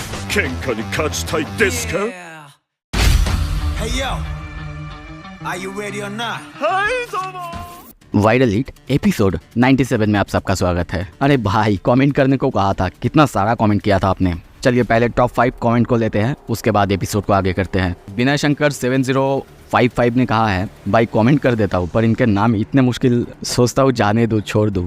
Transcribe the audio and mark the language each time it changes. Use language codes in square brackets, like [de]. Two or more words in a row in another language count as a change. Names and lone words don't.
[ja] 喧嘩に勝ちたいですか？ [en] Hey yo, are you ready or not? [ja] はいどうも。 [hi] वायरल हिट एपिसोड 97 में आप सबका स्वागत है। अरे भाई कमेंट करने को कहा था, कितना सारा कमेंट किया था आपने। चलिए पहले टॉप 5 कमेंट को लेते हैं, उसके बाद एपिसोड को आगे करते हैं। विनय शंकर 7055 ने कहा है, भाई कमेंट कर देता हूँ पर इनके नाम इतने मुश्किल, सोचता हूँ जाने दूँ छोड़ दूँ।